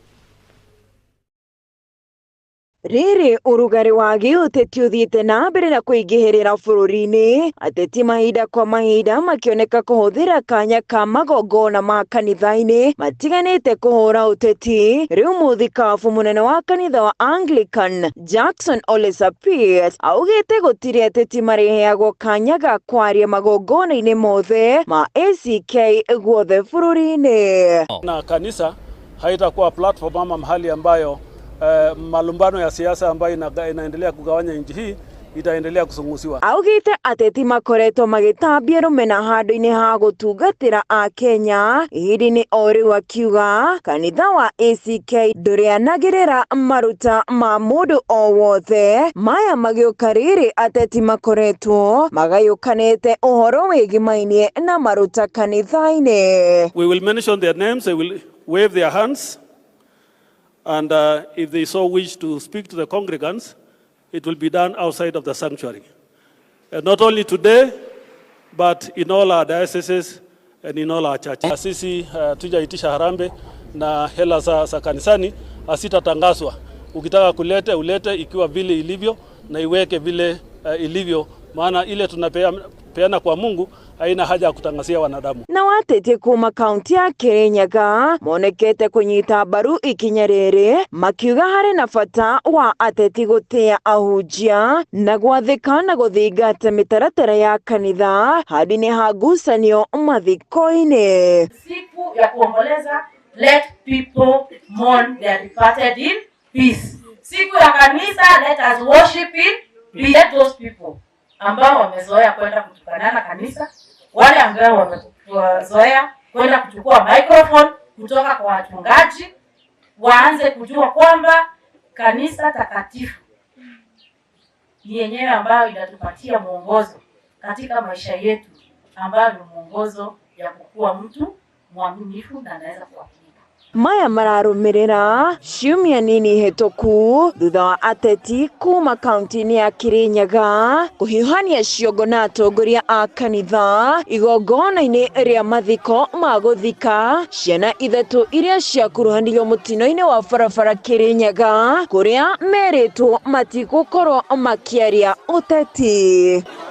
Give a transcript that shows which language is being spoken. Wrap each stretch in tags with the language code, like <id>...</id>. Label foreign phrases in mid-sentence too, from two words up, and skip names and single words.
<ki>Rĩrĩ ũrugarĩ wa gĩũteti ũthiĩte na mbere na kũingĩhĩrĩra bũrũri-inĩ, ateti mahinda kwa mahinda makĩoneka kũhũthĩra kanya ka magongona ma kanitha-inĩ matiganĩte kũhũra ũteti. Rĩu mũthikabu mũnene wa kanitha wa Anglican Jackson Ole Sapita augĩte gũtirĩ ateti mareheagwo kanya ga kwaria magongona-inĩ mothe ma ACK guothe bũrũri-inĩ.</ki> <sw>Na kanisa haitakuwa platform ama mahali ambayo malumbano ya siasa ambayo inaendelea kugawanya nchi hii itaendelea kusungusiwa.</sw> <ki>Augite ateti makoretwo magĩtambia rũmena handũ-inĩ ha gũtungatĩra a Kenya. Ihinda-inĩ o rĩu akiuga kanitha wa ACK ndũrĩanagĩrĩra maruta ma mũndũ o wothe. Maya magĩũka rĩrĩ ateti makoretwo magayũkanĩte ũhoro wĩgimainie na maruta kanitha-inĩ.</ki> <en>We will mention their names, they will wave their hands. And if they so wish to speak to the congregants, it will be done outside of the sanctuary. Not only today, but in all our dioceses and in all our churches.</en> <sw>Sisi tujaitisha harambe na hela za kanisani asitatangazwa. Ukitaka kulete ulete ikiwa vile ilivyo na iweke vile ilivyo, maana ile tunapeana kwa Mungu haina haja ya kutangazia wanadamu.</sw> <ki>Na watete kuma kaunti ya Kirinyaga monekete kunyita mbaru ikinya rĩrĩ makiuga harĩ na bata wa ateti gũtĩa ahunjia na gwathĩka na gũthingata mĩtaratara ya kanitha handũ-inĩ ha ngucanio mathiko-inĩ.</ki> <sw>Siku ya kuomboleza,</sw> <en>let people mourn their departed in peace.</en> <sw>Siku ya kanisa,</sw> <en>let us worship in peace. Let those people</en> <sw>ambao wamezoea kwenda kutukanana kanisa, wale ambao wamezoea kwenda kuchukua microphone kutoka kwa wachungaji, waanze kujua kwamba kanisa takatifu ni yenyewe ambayo inatupatia mwongozo katika maisha yetu, ambayo ni mwongozo ya kukua mtu mwaminifu na anaweza kuwapinga.</sw> <ki>Maya mararũmĩrĩra ciumia nini hĩtũku thutha wa ateti kuma kaunti-inĩ ya Kirinyaga kũhiũhania ciongo na atongoria a kanitha igongona-inĩ rĩa mathiko ma gũthika ciana ithatũ iria ciakuruhanirio mũtino-inĩ wa barabara Kirinyaga kũrĩa merĩtwo matigũkorwo makĩaria ũteti.</ki>